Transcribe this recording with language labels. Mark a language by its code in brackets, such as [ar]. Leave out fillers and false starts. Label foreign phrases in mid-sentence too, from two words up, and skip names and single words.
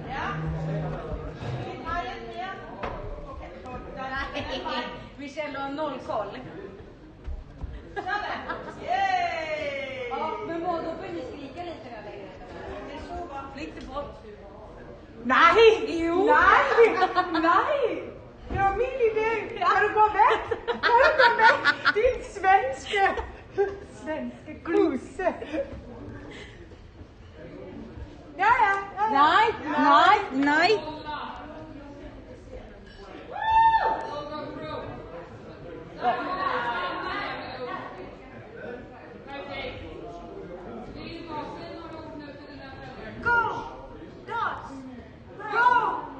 [sv] Nej, Michelle har noll koll. Ja, men då får ni skrika lite där längre. Lite bort. Nej! Jo. Nej! Nej! Det var min idé! [da] Kan du gå væk? Kan du gå væk? Din svenske kusse! [sv] Ja. Nej. Go! Dots! Go!